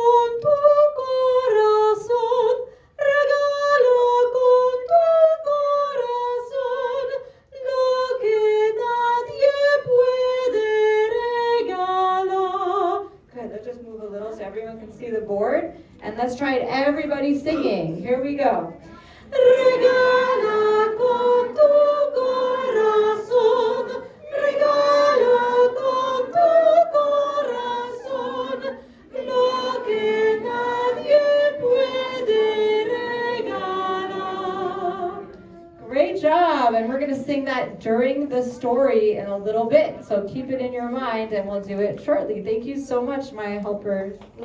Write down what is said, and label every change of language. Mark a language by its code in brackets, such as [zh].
[es] con tu corazón, regala con tu corazón lo que nadie puede regalar. [en] Okay, let's just move a little so everyone can see the board. And let's try it, everybody singing. Here we go. [es] Regala con tu corazón, regala con tu corazón lo que nadie puede regalar. [en] Great job, and we're going to sing that during the story in a little bit, so keep it in your mind and we'll do it shortly. Thank you so much, my helper.